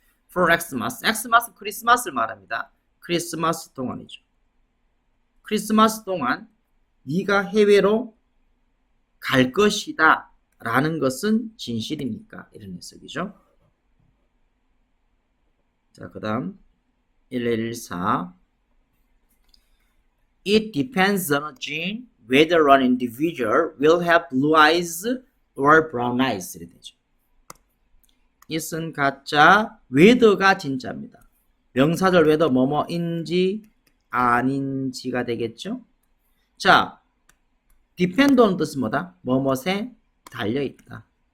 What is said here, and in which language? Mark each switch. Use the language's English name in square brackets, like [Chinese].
[English] For Xmas. [Korean] Xmas 크리스마스를 말합니다. 크리스마스 동안이죠. 크리스마스 동안 네가 해외로 갈 것이다 라는 것은 진실입니까? 이런 해석이죠. 자, 그 다음 [English] 1114 It depends on a gene whether an individual will have blue eyes or brown eyes [Korean] 이렇게 되죠. it은 가짜, whether가 진짜입니다. 명사절 whether 뭐뭐인지 아닌지가 되겠죠. 자, depend on 뜻은 뭐다? 뭐뭐에 달려있다.